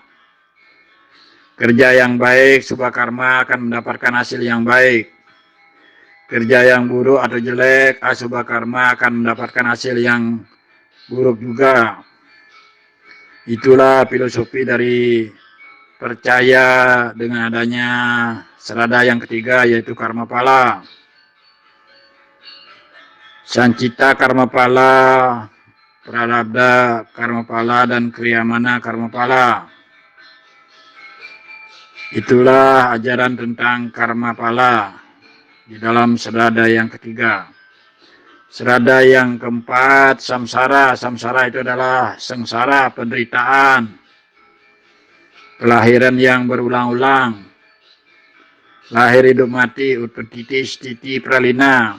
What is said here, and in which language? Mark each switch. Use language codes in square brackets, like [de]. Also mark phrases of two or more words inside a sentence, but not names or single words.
[id] Kerja yang baik, subha karma, akan mendapatkan hasil yang baik. Kerja yang buruk atau jelek, asubha karma, akan mendapatkan hasil yang buruk juga. Itulah filosofi dari percaya dengan adanya serada yang ketiga, yaitu karma pala. Sancita karma pala, prarabdha karma pala, dan kriyamana karma pala. Itulah ajaran tentang karma pala di dalam serada yang ketiga. Serada yang keempat, samsara. Samsara itu adalah sengsara, penderitaan, kelahiran yang berulang-ulang, lahir hidup mati, utpati stiti pralina.